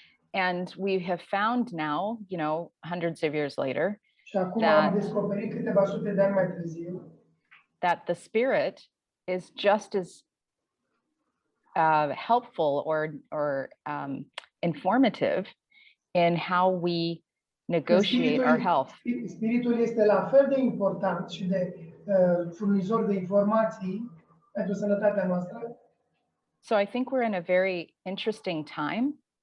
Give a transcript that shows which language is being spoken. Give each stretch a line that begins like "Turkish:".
English: And we have found now, hundreds of years later,
Romanian: Și acum am descoperit câteva sute de ani mai târziu
English: that the spirit is just as helpful or informative in how we negotiate our health.
Romanian: Spiritul este la fel de important și de furnizor de informații pentru sănătatea noastră.
English: So I think we're in a very interesting time